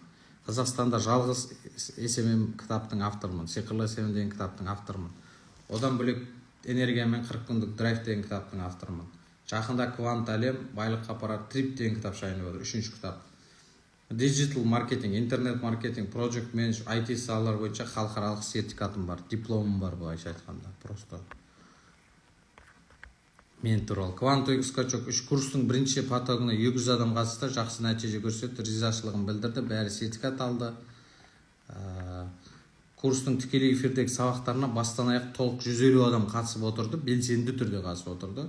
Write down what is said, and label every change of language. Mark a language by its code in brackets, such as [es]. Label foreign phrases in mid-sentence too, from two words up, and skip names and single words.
[kk] Қазақстанда жалғыз SMM кітаптың авторымын, Сиқырлы SMM деген кітаптың авторымын. Одан бөлек энергиямен 40 күндік драйв деген кітаптың авторымын. Жақында квант әлем, байлыққа апарар трип деген кітап шығайын отыр, 3-ші кітап. Digital маркетинг, интернет маркетинг, [en] project management, [kk] IT салалар бойынша халықаралық сертификатым бар, дипломым бар, былайша айтқанда. Просто мен туралы. [ru] Кванты скачок [kk] 3 курстың бірінші потогына 200 адам қатысты, жақсы нәтиже көрсетті, ризашылығын білдірді, бәрі сертификат алды. Курстың тікелей эфирдегі сабақтарына бастан аяқ толық 150 адам қатысып отырды, белсенді түрде қатысып отырды.